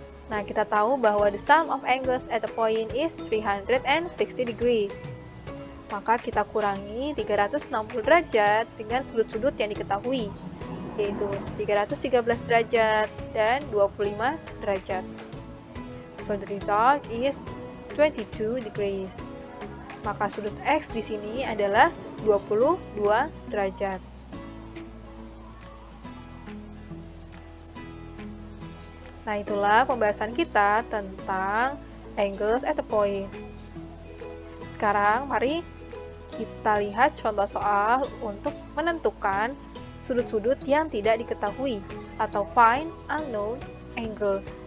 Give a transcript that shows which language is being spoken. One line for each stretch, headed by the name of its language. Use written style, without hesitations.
Indonesian: Nah, kita tahu bahwa
English: the sum of angles at a point is 360 degrees.
Indonesian: Maka kita kurangi 360 derajat dengan sudut-sudut yang diketahui, yaitu 313 derajat dan 25 derajat.
English: So the result is 22 degrees.
Indonesian: Maka sudut X di sini adalah 22 derajat. Nah, itulah pembahasan kita tentang angles at a point. Sekarang mari kita lihat contoh soal untuk menentukan sudut-sudut yang tidak diketahui atau
English: find unknown angle.